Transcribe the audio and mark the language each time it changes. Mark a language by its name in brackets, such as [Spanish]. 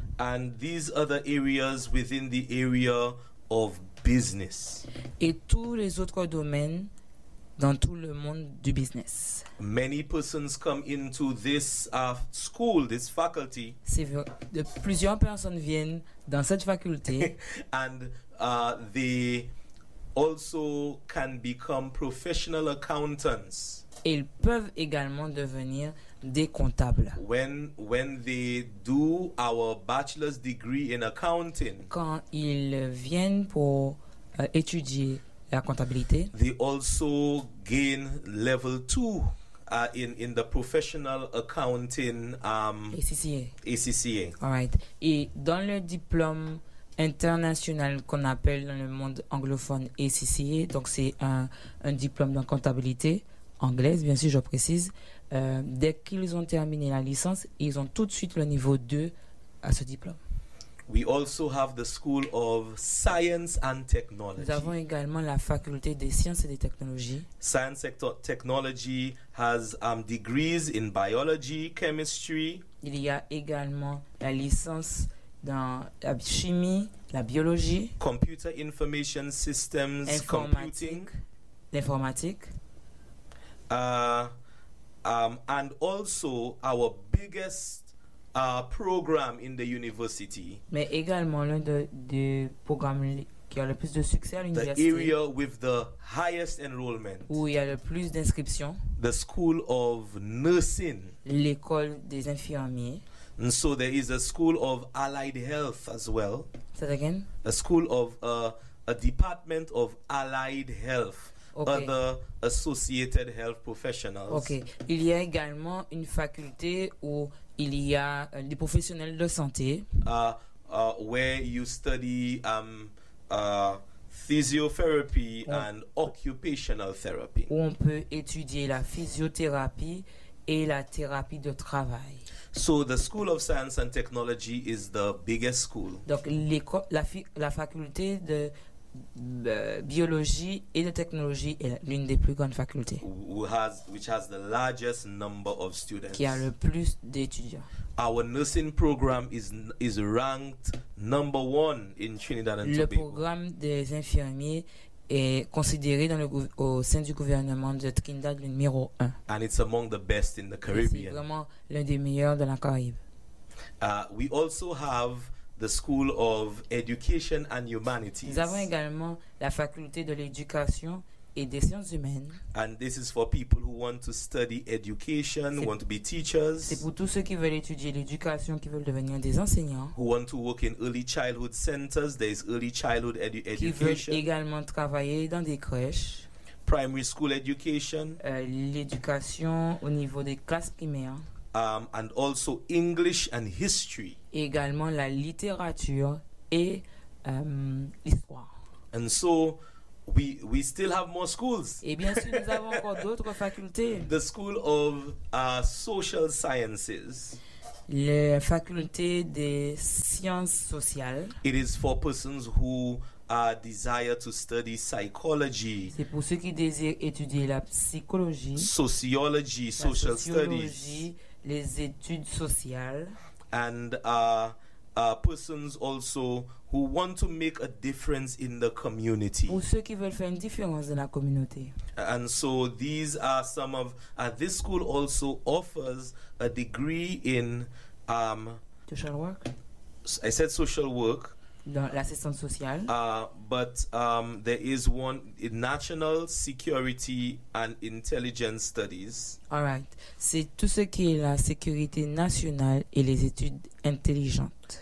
[English] And these other areas within the area of business. [French] Et tous les autres domaines dans tout le monde du business. [English] Many persons come into this school, this faculty. [French] C'est vrai. Plusieurs personnes viennent dans cette faculté. [English] And they also can become professional accountants. [French] Ils peuvent également devenir des comptables. [English] When they do our bachelor's degree in accounting. [French] Quand ils viennent pour étudier la comptabilité. [English] They also gain level 2 in the professional accounting ACCA. All right. [French] Et dans le diplôme international qu'on appelle dans le monde anglophone ACCA, donc c'est un diplôme en comptabilité anglaise, bien sûr, je précise. Dès qu'ils ont terminé la licence, ils ont tout de suite le niveau 2 à ce diplôme. [English] We also have the School of Science and Technology. [French] Nous avons également la faculté des sciences et des technologies. [English] Science and technology has degrees in biology, chemistry. [French] Il y a également la licence dans la chimie, la biologie. [English] Computer information systems, computing. [French] L'informatique. [English] And also our biggest program in the university. [French] Mais également l'un des programmes qui a le plus de succès à l'université. [English] The area with the highest enrollment. [French] Où il y a le plus d'inscriptions. [English] The School of Nursing. [French] L'école des infirmiers. [English] And so there is a School of Allied Health as well. Say that again. A School of a Department of Allied Health. Okay. Other associated health professionals. Okay. [French] Il y a également une faculté où il y a des professionnels de santé. [English] Where you study physiotherapy and occupational therapy. [French] Où on peut étudier la physiothérapie et la thérapie de travail. [English] So the School of Science and Technology is the biggest school. [French] Donc la faculté de biologie et de technologie est l'une des plus grandes facultés. [English] Which has the largest number of students. [French] Qui a le plus d'étudiants. [English] Our nursing program is ranked number one in Trinidad and Tobago. [French] Le programme des infirmiers est considéré au sein du gouvernement de Trinidad le numéro 1. [English] And it's among the best in the Caribbean. [French] C'est vraiment l'un des meilleurs de la Caraïbe. [English] We also have the School of Education and Humanities. [French] Nous avons également la faculté de l'éducation et des sciences humaines. [English] And this is for people who want to study education, want to be teachers. [French] C'est pour tous ceux qui veulent étudier l'éducation, qui veulent devenir des enseignants. [English] Who want to work in early childhood centers, there is early childhood education. [French] Qui veulent également travailler dans des crèches. [English] Primary school education. [French] L'éducation au niveau des classes primaires. [English] And also English and history. [French] Également la littérature et l'histoire. [English] And so we still have more schools. [French] Et bien sûr, nous avons encore d'autres facultés. [English] The School of Social Sciences. [French] La faculté des sciences sociales. [English] It is for persons who desire to study psychology. [French] C'est pour ceux qui désirent étudier la psychologie. [English] Sociology, social studies. [French] Les études sociales. [English] And persons also who want to make a difference in the community. [French] Pour ceux qui veulent faire une différence dans la communauté. [English] And so these are some of this school also offers a degree in social work. I said social work. [French] Dans l'assistance sociale. [English] But there is one in National Security and Intelligence Studies. All right. [French] C'est tout ce qui est la sécurité nationale et les études intelligentes.